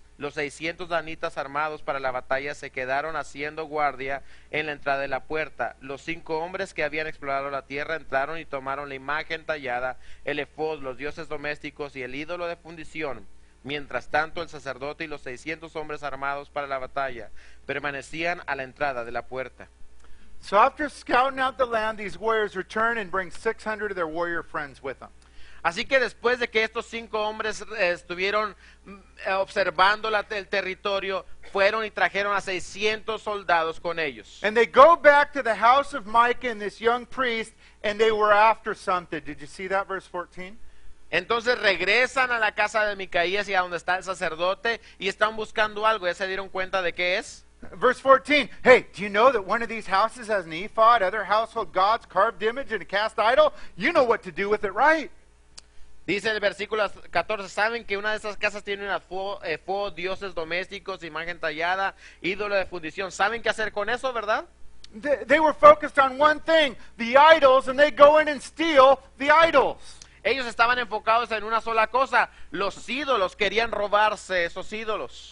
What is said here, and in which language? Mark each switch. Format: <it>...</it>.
<es>Los 600 danitas armados para la batalla se quedaron haciendo guardia en la entrada de la puerta. Los 5 hombres que habían explorado la tierra entraron y tomaron la imagen tallada, el efod, los dioses domésticos y el ídolo de fundición. Mientras tanto, el sacerdote y los 600 hombres armados para la batalla permanecían a la entrada de la puerta.</es> <en>So after scouting out the land, these warriors return and bring 600 of their warrior friends with them.</en> <es>Así que después de que estos 5 hombres estuvieron observando el territorio, fueron y trajeron a 600 soldados con ellos.</es> <en>And they go back to the house of Micah and this young priest, and they were after something. Did you see that, verse 14?</en> <es>Entonces regresan a la casa de Micaías y a donde está el sacerdote y están buscando algo. ¿Ya se dieron cuenta de qué es?</es> <en>Verse 14, hey, do you know that one of these houses has an ephod, other household gods, carved image, and a cast idol? You know what to do with it, right?</en> <es>Dice el versículo 14, ¿saben que una de esas casas tiene una dioses domésticos, imagen tallada, ídolo de fundición? ¿Saben qué hacer con eso, verdad?</es> <en>They were focused on one thing, the idols, and they go in and steal the idols.</en> <es>Ellos estaban enfocados en una sola cosa, los ídolos, querían robarse esos ídolos.</es>